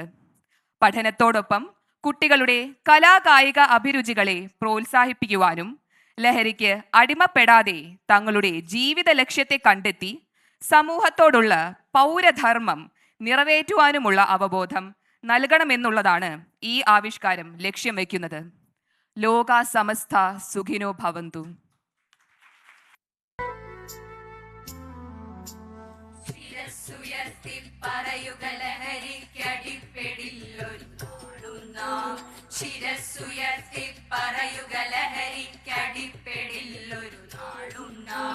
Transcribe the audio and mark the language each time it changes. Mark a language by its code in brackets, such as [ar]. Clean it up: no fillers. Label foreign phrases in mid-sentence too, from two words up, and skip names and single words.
[ml] പഠനത്തോടൊപ്പം കുട്ടികളുടെ കലാകായിക അഭിരുചികളെ പ്രോത്സാഹിപ്പിക്കുവാനും ലഹരിക്ക് അടിമപ്പെടാതെ തങ്ങളുടെ ജീവിത ലക്ഷ്യത്തെ കണ്ടെത്തി സമൂഹത്തോടുള്ള പൗരധർമ്മം നിറവേറ്റുവാനുമുള്ള അവബോധം നൽകണമെന്നുള്ളതാണ് ഈ ആവിഷ്കാരം ലക്ഷ്യം വയ്ക്കുന്നത്. [sa] ലോകാ സമസ്ത സുഖിനോ ഭവന്തു. [ml] ശിരസ്സുയർത്തി പറയുക ലഹരിക്കടിപ്പെടില്ലൊരു നാളും നാം.